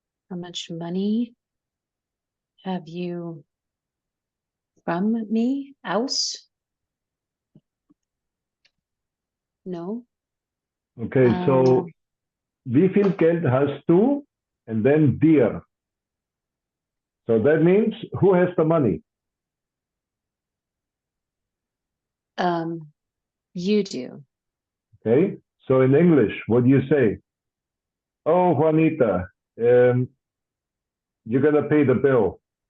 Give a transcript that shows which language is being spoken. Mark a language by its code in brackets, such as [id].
[en] How much money have you from me? [de] Aus? [en] No. [de] Okay, so wie viel Geld hast du? [en] And then dir. So that means who has the money? You do. Okay, so in English, what do you say? Oh, Juanita, you're gonna pay the bill.